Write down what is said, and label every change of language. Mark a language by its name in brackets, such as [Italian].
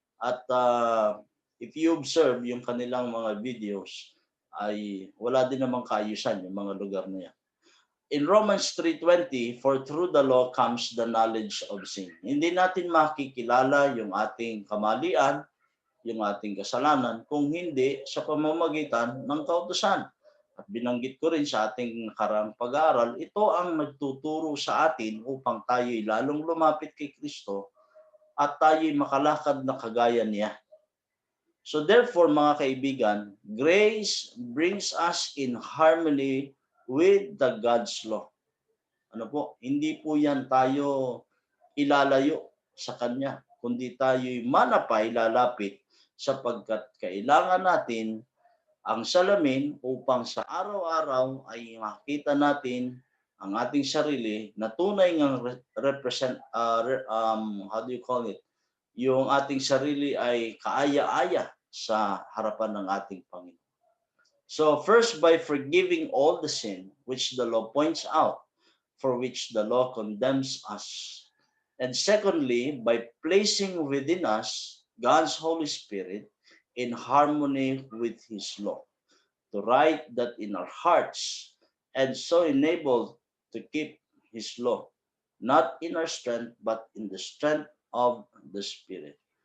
[Filipino] At [English] if you observe [Filipino] yung kanilang mga videos, ay wala din namang kaayusan yung mga lugar na yan. [English] In Romans 3:20, for through the law comes the knowledge of sin. [Filipino] Hindi natin makikilala yung ating kamalian, yung ating kasalanan, kung hindi sa pamamagitan ng kautusan. At binanggit ko rin sa ating nakaraang pag-aaral, ito ang nagtuturo sa atin upang tayo'y lalong lumapit kay Kristo at tayo'y makalakad na kagaya niya. [English] So therefore, [Filipino] mga kaibigan, [English] grace brings us in harmony with the God's law. [Filipino] Ano po? Hindi po yan tayo ilalayo sa Kanya, kundi tayo'y manapay lalapit sapagkat kailangan natin ang salamin upang sa araw-araw ay makita natin ang ating sarili na tunay ngang represent, [English] how do you call it? [Filipino] Yung ating sarili ay kaaya-aya sa harapan ng ating Panginoon. [English] So first, by forgiving all the sin which the law points out, for which the law condemns us. And secondly, by placing within us God's Holy Spirit in harmony with His law, to write that in our hearts, and so enabled to keep His law, not in our strength, but in the strength of the Spirit.